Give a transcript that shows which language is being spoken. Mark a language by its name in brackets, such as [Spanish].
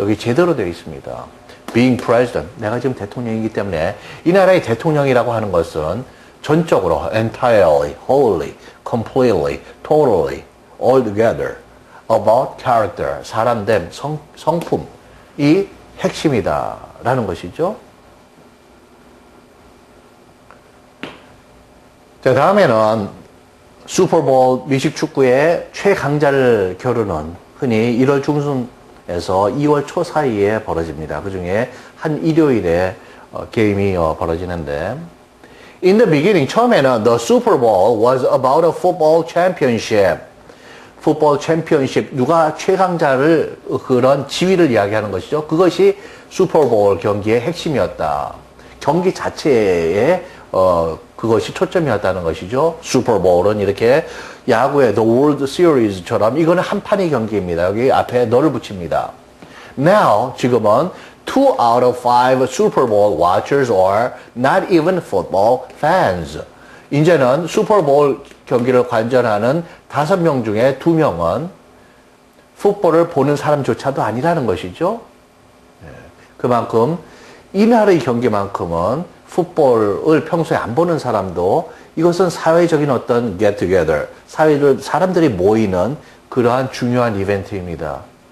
[Korean] 여기 제대로 되어 있습니다. [English] Being president, [Korean] 내가 지금 대통령이기 때문에 이 나라의 대통령이라고 하는 것은 전적으로 [English] entirely, wholly, completely, totally, altogether about character, [Korean] 사람됨, 성품이 핵심이다 라는 것이죠. 자, 다음에는 슈퍼볼 미식축구의 최강자를 겨루는 흔히 1월 중순에서 2월 초 사이에 벌어집니다. [English] 그 중에 한 일요일에 게임이 벌어지는데 In the beginning, [Korean] 처음에는 [English] the Super Bowl was about a football championship. [Korean] 풋볼 챔피언십, 누가 최강자를 그런 지위를 이야기하는 것이죠. 그것이 슈퍼볼 경기의 핵심이었다. 경기 자체에 그것이 초점이었다는 것이죠. 슈퍼볼은 이렇게 야구의 The World Series처럼 이거는 한 판의 경기입니다. 여기 앞에 너를 붙입니다. [English] Now, [Korean] 지금은 [English] 2 out of 5 Super Bowl watchers are not even football fans. [Korean] 이제는 슈퍼볼 경기를 관전하는 5명 중에 2명은 풋볼을 보는 사람조차도 아니라는 것이죠. 그만큼 이날의 경기만큼은 풋볼을 평소에 안 보는 사람도 이것은 사회적인 어떤 [English] get together, [Korean] 사람들이 모이는 그러한 중요한 이벤트입니다.